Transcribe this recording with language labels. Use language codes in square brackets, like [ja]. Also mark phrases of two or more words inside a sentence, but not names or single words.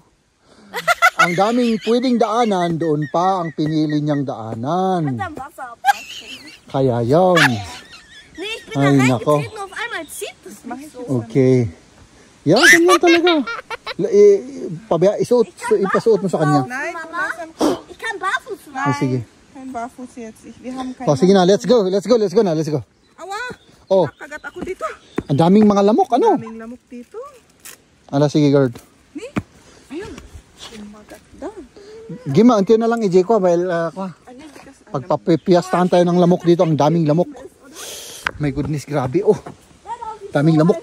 [tl] Ang daming pwedeng daanan, doon pa ang pinili niyang daanan. Kaya yon. Ay, nako. Okay. Yan, ganyan talaga. Ipasuot mo sa kanya. [de] Ich kann barfuß fahren. [tl] Oh, sige. [de] Kein Barfuß jetzt. Wir haben kein [tl] Oh, sige na, [en] let's go na, let's go. [tl] Awa! Oh, Nakagat ako dito. ang daming mga lamok, ano? Daming lamok dito. Ala, sige, guard. Ayun. Maganda. Gima, unti na lang i-J ko, dahil pagpapiyastahan tayo ng lamok dito, ang daming lamok. [en] My goodness, [tl] grabe, oh. Daming lamok.